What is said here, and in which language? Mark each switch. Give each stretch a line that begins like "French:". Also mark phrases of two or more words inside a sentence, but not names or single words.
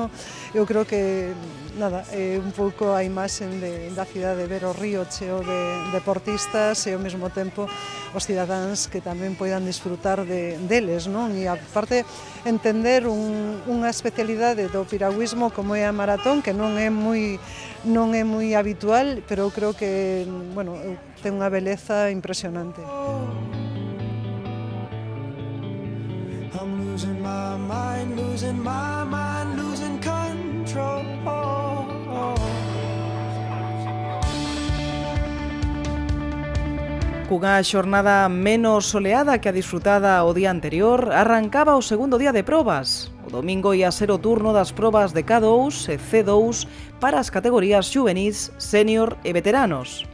Galician: Eu creo que nada, un pouco a imaxe da cidade de ver o río cheo de deportistas e ao mesmo tempo os cidadáns que tamén poidan disfrutar deles, non? E aparte entender unha especialidade do piragüismo como é a maratón, que non é moi habitual, pero eu creo que, bueno, ten unha beleza impresionante.
English: I'm losing my mind, losing my mind, losing control.
Galician: Cunha xornada menos soleada que a disfrutada o día anterior, arrancaba o segundo día de probas. O domingo ia ser o turno das probas de K2 e C2 para as categorías xuvenís, sénior e veteranos.